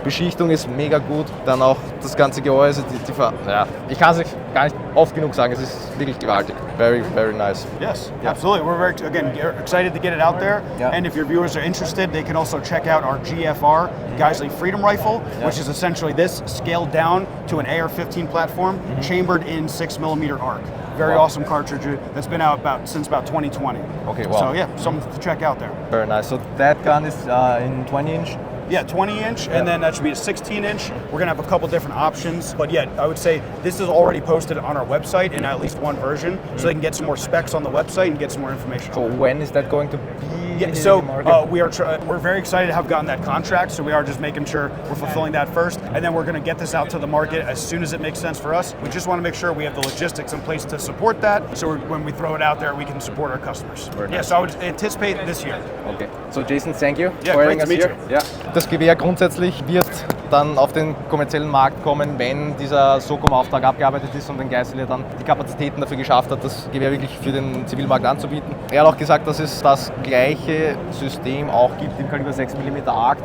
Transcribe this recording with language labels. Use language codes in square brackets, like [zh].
[de] Beschichtung ist mega gut, dann auch das ganze Gehäuse, ich kann es gar nicht oft genug sagen, es ist wirklich gewaltig. [en] Very, very nice. Yes, absolutely. We're very, again, excited to get it out there. Yeah. And if your viewers are interested, they can also check out our GFR, Geissele Freedom Rifle, which is essentially this scaled down to an AR-15 platform, chambered in 6mm arc. Very awesome cartridge that's been out since about 2020. Okay, wow. So yeah, something to check out there. Very nice. So that gun is in 20-inch? Yeah, 20-inch, and then that should be a 16-inch. We're gonna have a couple different options, but yeah, I would say this is already posted on our website in at least one version, so they can get some more specs on the website and get some more information. So when is that going to be? Yeah, so we're very excited to have gotten that contract, so we are just making sure we're fulfilling that first, and then we're going to get this out to the market as soon as it makes sense for us. We just want to make sure we have the logistics in place to support that, so when we throw it out there, we can support our customers. Yeah, so I would anticipate this year. Okay. So Jason, thank you for having us here. Ja. [de] Das Gewehr grundsätzlich wird dann auf den kommerziellen Markt kommen, wenn dieser SOCOM-Auftrag abgearbeitet ist und den Geissele dann die Kapazitäten dafür geschafft hat, das Gewehr wirklich für den Zivilmarkt anzubieten. Er hat auch gesagt, dass es das gleiche System auch gibt im Kaliber 6mm ARC.